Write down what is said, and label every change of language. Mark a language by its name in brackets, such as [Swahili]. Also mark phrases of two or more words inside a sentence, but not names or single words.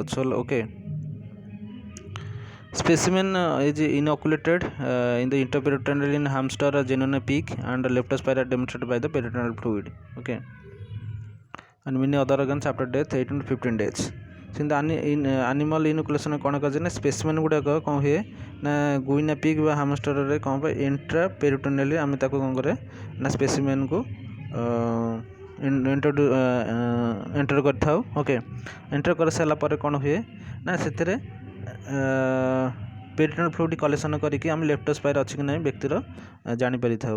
[English] So okay, specimen is inoculated in the intraperitoneal in hamster, genuine pig and leptospira demonstrated by the peritoneal fluid. Okay, and many other organs after death 18 to 15 days. So in the animal inoculation [Odia] କ'ଣ କରାଯାଏ ନା ସ୍ପେସିମେନ୍ ଗୁଡ଼ାକ କ'ଣ ହୁଏ ନା [English] guinea pig [Odia] ବା ହାମଷ୍ଟରରେ କ'ଣ ପାଇଁ ଇଣ୍ଟ୍ରା ପେରିଟୋନିଆଲି ଆମେ ତାକୁ କ'ଣ କରେ ନା ସ୍ପେସିମେନ୍କୁ ଏଣ୍ଟର କରିଥାଉ. ଓକେ, ଏଣ୍ଟର କରିସାରିଲା ପରେ କ'ଣ ହୁଏ ନା ସେଥିରେ [English] peritoneal fluid collection [Odia] କରିକି ଆମେ ଲେପ୍ଟୋସ୍ପାଇରା ଅଛି କି ନାହିଁ ବ୍ୟକ୍ତିର ଜାଣିପାରିଥାଉ.